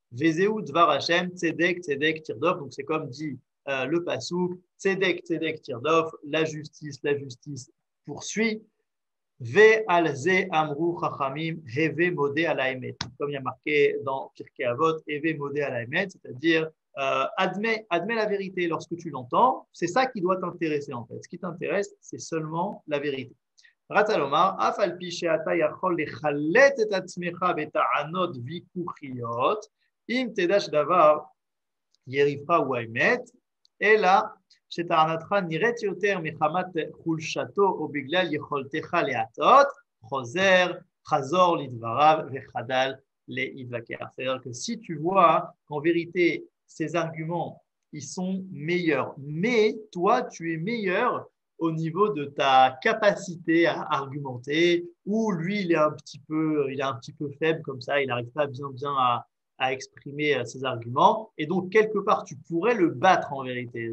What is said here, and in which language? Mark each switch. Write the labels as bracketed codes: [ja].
[he] Vezeu dvar Hashem, tzedek, tzedek, tirdof. [fr] Donc, c'est comme dit le pasouk, [he] tzedek, tzedek, tirdof, [fr] la justice poursuit. [he] Ve alze amru chachamim, heve modé à la emet. [fr] Comme il y a marqué dans Pirkei Avot, [he] heve modé à la emet, [fr] c'est-à-dire admets la vérité lorsque tu l'entends. C'est ça qui doit t'intéresser en fait. Ce qui t'intéresse, c'est seulement la vérité. [he] רצה לומר, אף על פי שאתה יכול לחלט את עצמך בטענות ויכוחיות, אם תדע שדבר יריבך הוא האמת, אלא שטענתך נראית יותר מחמת חולשתו או בגלל יכולתך להטעות, חזור לדבריו וחדל להתווכח. [fr] C'est-à-dire que si tu vois qu'en vérité, ces arguments, ils sont meilleurs, mais toi, tu es meilleur au niveau de ta capacité à argumenter, ou lui, il est un petit peu faible comme ça, il n'arrive pas bien à exprimer ses arguments, et donc quelque part, tu pourrais le battre en vérité.